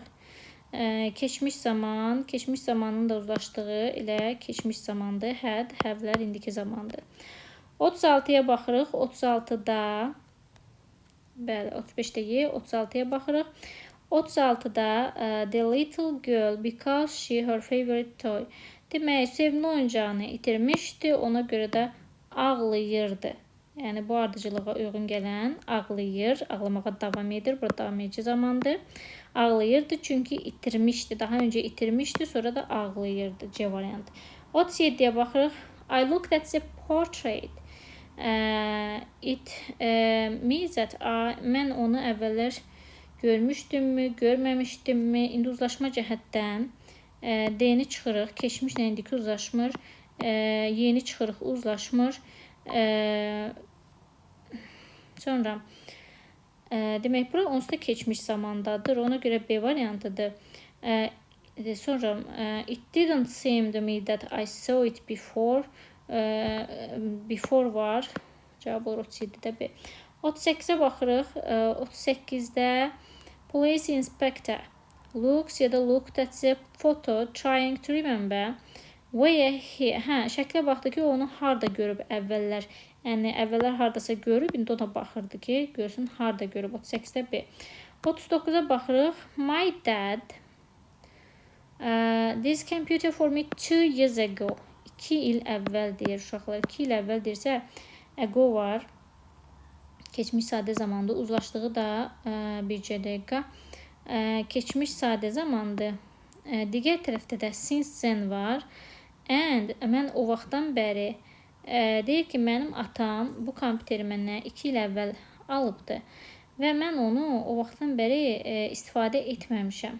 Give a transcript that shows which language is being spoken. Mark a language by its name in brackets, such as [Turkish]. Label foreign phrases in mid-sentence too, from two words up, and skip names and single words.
[Azerbaijani] Keçmiş zaman. Keçmiş zamanın da uzlaşdığı ilə keçmiş zamandır. Had. Have'lər indiki zamandır. 36-ya baxırıq. 36-da bəli, 35-də Y. 36-ya baxırıq. 36-da [English] the little girl because she her favorite toy. [Azerbaijani] Demək, sevimli oyuncağını itirmişdi. Ona görə də ağlayırdı. Yəni bu ardıcılığa uyğun gələn ağlayır, ağlamağa davam edir. Burada davam edici zamandır. Ağlayırdı çünki itirmişdi. Daha öncə itirmişdi, sonra da ağlayırdı. C variantı. 37-yə baxırıq. [English] I looked at the portrait. It means that [Azerbaijani] mən onu əvvəllər görmüşdümmü, görməmişdimmi? İndi uzlaşma cəhətdən D-ni çıxırıq. Keçmişlə indiki uzlaşmır. Y-ni çıxırıq, uzlaşmır. Sonra demək, bura onsuz da keçmiş zamandadır. Ona görə B variantıdır. [English] Sonra it didn't seem to me that I saw it before. [Azerbaijani] Before var. Cavab olur 37-də B. 38-ə baxırıq. [English] 38-də police inspector looks [Azerbaijani] ya da [English] looked at the photo trying to remember where he. [Azerbaijani] Şəklə baxdı ki, onu harda görüb əvvəllər. Yəni əvvəllər hardasa görüb, indi ona baxırdı ki, görsün harda görüb. 38-də B. 39-a baxırıq. [English] My dad this computer for me 2 years ago. [Azerbaijani] 2 il əvvəl deyir uşaqlar. 2 il əvvəl deyirsə ago var. Keçmiş sadə zamanda uzlaşdığı da bircə dəqiqə. Keçmiş sadə zamandır. Digər tərəfdə də [English] since then [Azerbaijani] var. And mən o vaxtdan bəri deyir ki, mənim atam bu kompüteri məndən 2 il əvvəl alıbdı və mən onu o vaxtdan bəri istifadə etməmişəm.